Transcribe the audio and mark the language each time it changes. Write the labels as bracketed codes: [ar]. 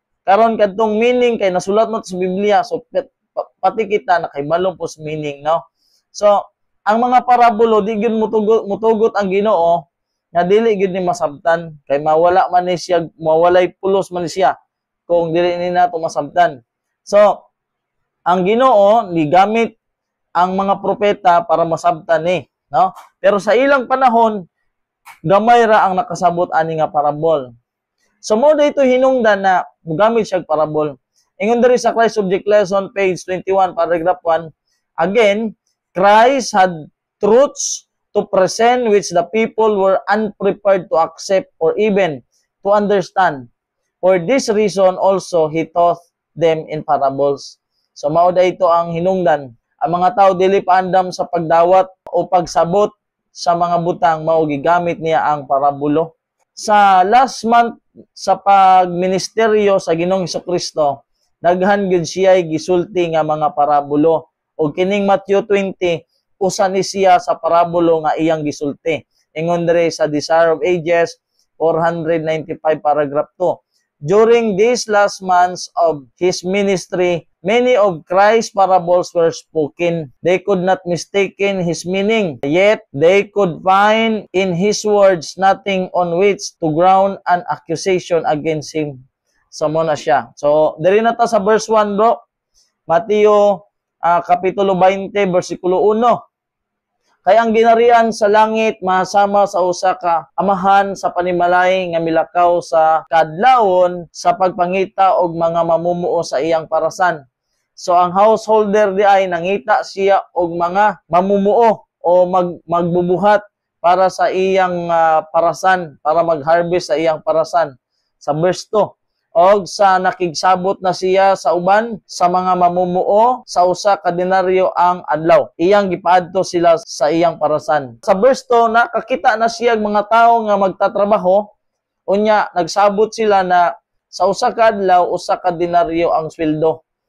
[ceb] Karon kadtong meaning kay nasulat mo sa Biblia, so pati kita nakahibalo po sa meaning, no? So ang mga parabulo di gyud mutugot ang Ginoo nga dili gyud ni masabtan kay mawala man ni siya, mawalay pulos man ni siya kung dili ni nato masabtan. So ang Ginoo ni gamit ang mga propeta para masabtan ni, no? Pero sa ilang panahon gamay ra ang nakasabot ani nga parabol. So mo dito hinungdan na mugamit siya parabol. Ingon diri sa [en] Christ Subject Lesson page 21 paragraph 1, again, Christ had truths to present which the people were unprepared to accept or even to understand. For this reason also he taught them in parables. [ceb] So mao dito ang hinungdan. Ang mga tao dili paandam sa pagdawat o pagsabot sa mga butang, mao gigamit niya ang parabulo. Sa last month sa pagministeryo sa Ginoong Hesukristo, daghan gyud siya gisulti nga mga parabulo. O kining Matthew 20, usa ni siya sa parabulo nga iyang gisulti. Ingon diri sa Desire of Ages 495 paragraph 2. [en] During these last months of his ministry, many of Christ's parables were spoken. They could not mistaken his meaning, yet they could find in his words nothing on which to ground an accusation against him. [ceb] So muna siya. So, diri na ta sa verse 1, bro. Mateo kapitulo 20, versikulo 1. Kaya ang ginarian sa langit mahasama sa usa ka amahan sa panimalay nga milakaw sa kadlawon sa pagpangita og mga mamumuo sa iyang parasan. So ang householder di ay nangita siya og mga mamumuo o magbubuhat para sa iyang parasan, para mag-harvest sa iyang parasan. Sa verse 2, og sa nakigsabot na siya sa uban sa mga mamumuo sa usa ka denaryo ang adlaw. Iyang gipaadto sila sa iyang parasan. Sa verse 2, nakakita na siya mga tao nga magtatrabaho, unya nagsabot sila na sa usa ka adlaw usa ka denaryo ang sweldo.